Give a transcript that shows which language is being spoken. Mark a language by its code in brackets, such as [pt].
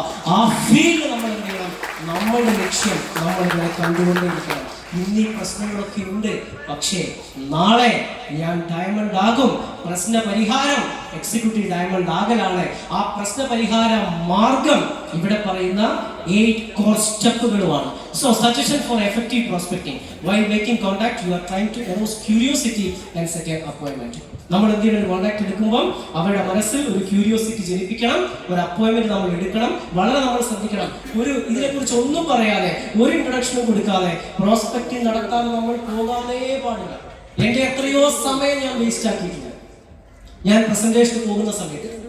[ml] ആ ഫീൽഡ് നമ്മൾ എന്ത് ചെയ്യണം? നമ്മളുടെ ലക്ഷ്യം നമ്മളിങ്ങനെ കണ്ടുകൊണ്ടേയിരിക്കണം. ഇന്നീ പ്രശ്നങ്ങളൊക്കെ ഉണ്ട്, പക്ഷേ നാളെ ഞാൻ ഡയമണ്ട് ആകും. പ്രശ്ന പരിഹാരം എക്സിക്യൂട്ടീവ് ഡയമണ്ട് ആകലാണ്. ആ പ്രശ്ന പരിഹാര മാർഗം ഇവിടെ പറയുന്ന 8 core സ്റ്റെപ്പുകളുമാണ്. [en] So suggestion for effective prospecting. While making contact, you are trying to arouse curiosity and set an appointment. [ml] നമ്മൾ എന്തെങ്കിലും കോൺടാക്ട് എടുക്കുമ്പോൾ അവരുടെ മനസ്സിൽ ഒരു ക്യൂരിയോസിറ്റി ജനിപ്പിക്കണം, ഒരു അപ്പോയിന്റ്മെന്റ് നമ്മൾ എടുക്കണം. വളരെ നമ്മൾ ശ്രദ്ധിക്കണം. ഇതിനെക്കുറിച്ച് ഒന്നും പറയാതെ, ഒരു ഇൻട്രൊഡക്ഷനും കൊടുക്കാതെ പ്രോസ്പെക്റ്റിംഗ് നടത്താൻ നമ്മൾ പോകാനേ പാടില്ല. എന്റെ എത്രയോ സമയം ഞാൻ വേസ്റ്റ് ആക്കിയിട്ടുണ്ട് ഞാൻ പ്രസന്റേഷന് പോകുന്ന സമയത്ത്.